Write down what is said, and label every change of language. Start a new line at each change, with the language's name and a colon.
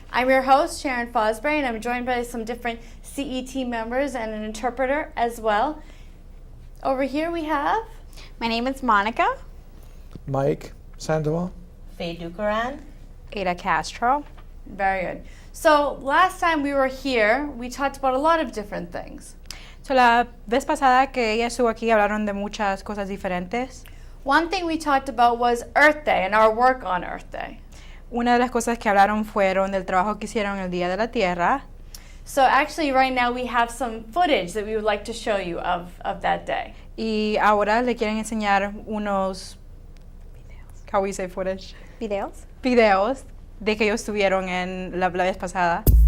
English: I'm your host, Sharon Fosbury, and I'm joined by some different CET members and an interpreter as well. Over here we have... My name is Monica. Mike Sandoval. Faye Ducaran. Ada Castro. Very good. So last time we were here, we talked about a lot of different things.
Spanish: So, la vez pasada que ella estuvo aquí hablaron de muchas cosas diferentes.
English: One thing we talked about was Earth Day and our work on Earth Day.
Spanish: Una de las cosas que hablaron fueron del trabajo que hicieron el Día de la Tierra.
English: So actually right now we have some footage that we would like to show you of that day.
Spanish: Y ahora le quieren enseñar unos videos.
English: How we say footage?
Spanish: Videos. Videos de que ellos estuvieron en la vez pasada.